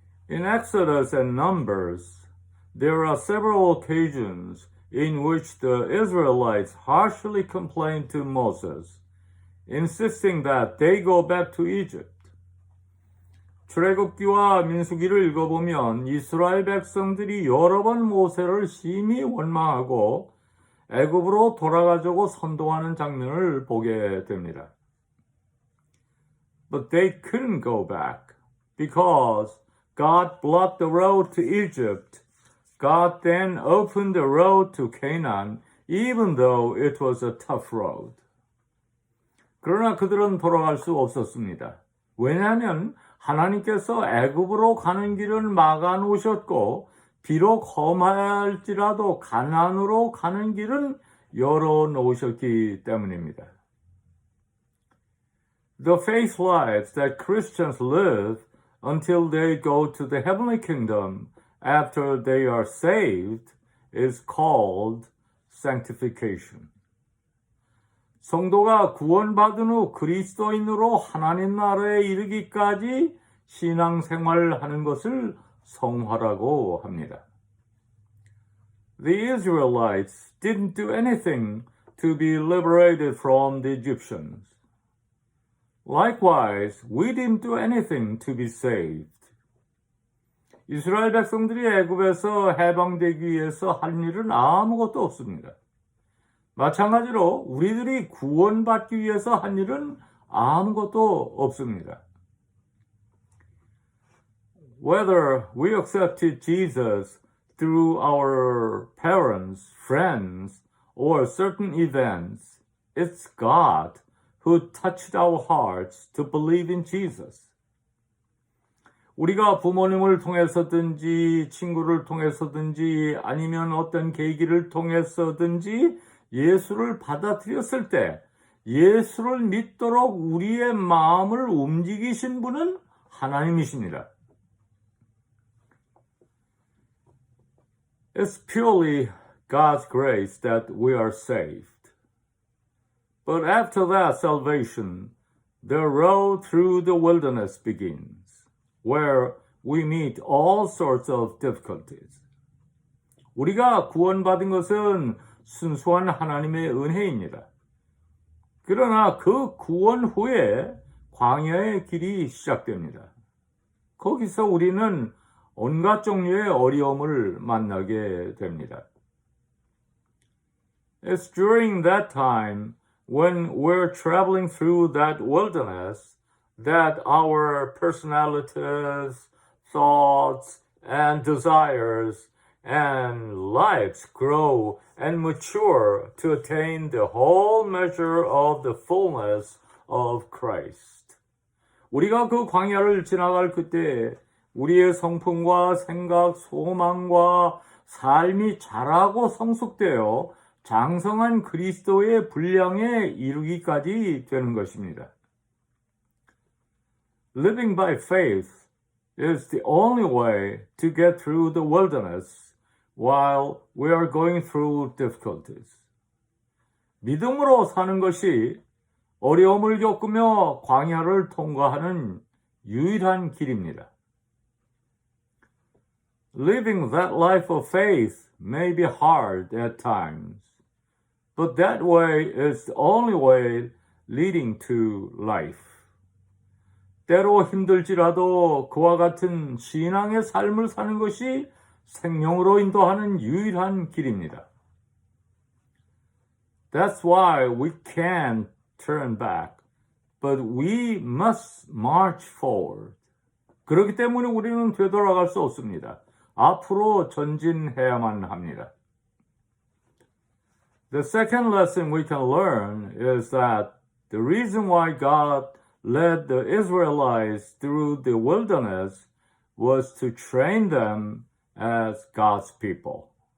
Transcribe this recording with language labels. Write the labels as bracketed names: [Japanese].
[English] In Exodus and Numbers, there are several occasions in which the Israelites harshly complained to Moses, insisting that they go back to Egypt. [Korean] 출애굽기와 민수기를 읽어보면 이스라엘 백성들이 여러 번 모세를 심히 원망하고 애굽으로 돌아가자고 선동하는 장면을 보게 됩니다. [English] But they couldn't go back because God blocked the road to Egypt. God then opened the road to Canaan, even though it was a tough road. [Korean] 그러나 그들은 돌아갈 수 없었습니다. 왜냐하면 하나님께서 애굽으로 가는 길을 막아 놓으셨고 비록 험할지라도 가나안으로 가는 길은 열어 놓으셨기 때문입니다. [English] The faith lives that Christians live until they go to the heavenly kingdom after they are saved is called sanctification. [Korean] 성도가 구원받은 후 그리스도인으로 하나님 나라에 이르기까지 신앙생활하는 것을 성화라고 합니다. [English] The Israelites didn't do anything to be liberated from the Egyptians. Likewise, we didn't do anything to be saved. [Korean] 이스라엘 백성들이 애굽에서 해방되기 위해서 한 일은 아무것도 없습니다. 마찬가지로 우리들이 구원받기 위해서 한 일은 아무것도 없습니다. [English] Whether we accepted Jesus through our parents, friends, or certain events, it's God who touched our hearts to believe in Jesus. [Korean] 우리가 부모님을 통해서든지 친구를 통해서든지 아니면 어떤 계기를 통해서든지 예수를 받아들였을 때 예수를 믿도록 우리의 마음을 움직이신 분은 하나님이십니다. [English] It's purely God's grace that we are saved. But after that salvation, the road through the wilderness begins, where we meet all sorts of difficulties. [Korean] 우리가 구원받은 것은 순수한 하나님의 은혜입니다. 그러나 그 구원 후에 광야의 길이 시작됩니다. 거기서 우리는 온갖 종류의 어려움을 만나게 됩니다. [English] It's during that time when we're traveling through that wilderness that our personalities, thoughts, and desires and lives grow and mature to attain the whole measure of the fullness of Christ. [Korean] 우리가 그 광야를 지나갈 그때 우리의 성품과 생각, 소망과 삶이 자라고 성숙되어 장성한 그리스도의 분량에 이르기까지 되는 것입니다. [English] Living by faith is the only way to get through the wilderness while we are going through difficulties. [Korean] 믿음으로 사는 것이 어려움을 겪으며 광야를 통과하는 유일한 길입니다. [English] Living that life of faith may be hard at times, but that way is the only way leading to life. [Korean] 때로 힘들지라도 그와 같은 신앙의 삶을 사는 것이 생명으로 인도하는 유일한 길입니다. [English] That's why we can't turn back, but we must march forward. [Korean] 그렇기 때문에 우리는 되돌아갈 수 없습니다. 앞으로 전진해야만 합니다. [English] The second lesson we can learn is that the reason why God led the Israelites through the wilderness was to train them as God's people.